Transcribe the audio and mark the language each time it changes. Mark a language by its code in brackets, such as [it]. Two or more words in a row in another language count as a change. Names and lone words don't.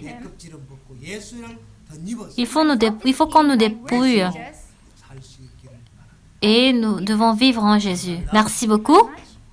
[ko] 내 껍질은 벗고 예수를 덧입어서 [fr] Il faut qu'on nous dépouille Jesus. [ko] 살 수 있기를 바랍니다. [fr] et nous devons vivre en Jésus. Merci beaucoup.